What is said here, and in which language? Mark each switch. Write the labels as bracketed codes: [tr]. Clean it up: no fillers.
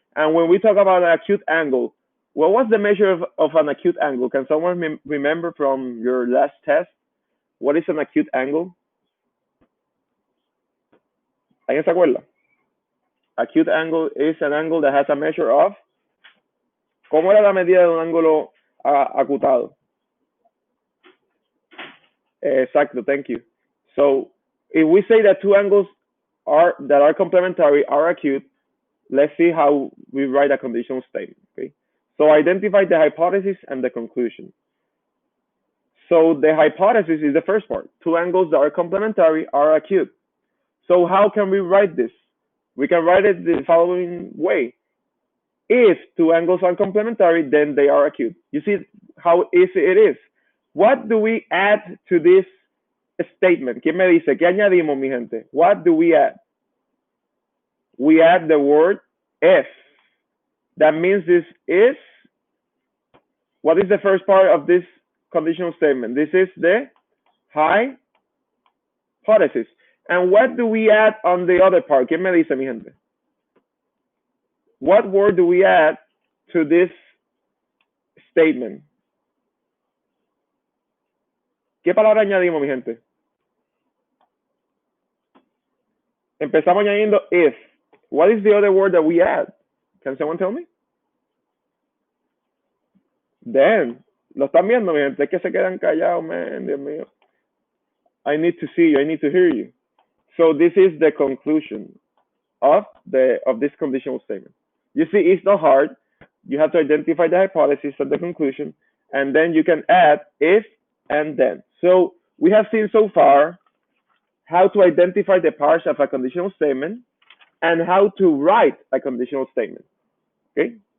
[en] And when we talk about an acute angle, what was the measure of an acute angle? Can someone remember from your last test? What is an acute angle? [es] ¿Alguien se acuerda? [en] Acute angle is an angle that has a measure of. [es] ¿Cómo era la medida de un ángulo acutado? [en] Exacto, thank you. So if we say that two angles that are complementary are acute, let's see how we write a conditional statement. Okay. So identify the hypothesis and the conclusion. So the hypothesis is the first part. Two angles that are complementary are acute. So how can we write this? We can write it the following way. If two angles are complementary, then they are acute. You see how easy it is. What do we add to this statement? [es] ¿Quién me dice? ¿Qué añadimos, mi gente? [en] What do we add? We add the word if. That means this is, what is the first part of this conditional statement? This is the hypothesis. And what do we add on the other part? [es] ¿Quién me dice, mi gente? [en] What word do we add to this statement? [es] ¿Qué palabra añadimos, mi gente? Empezamos añadiendo if. [en] What is the other word that we add? Can someone tell me? Then. [es] ¿Lo están viendo, mi gente? Es que se quedan callados, [en] man. [es] Dios mío. [en] I need to see you. I need to hear you. So this is the conclusion of this conditional statement. You see, it's not hard. You have to identify the hypothesis and the conclusion, and then you can add if and then. So we have seen so far how to identify the parts of a conditional statement and how to write a conditional statement. Okay?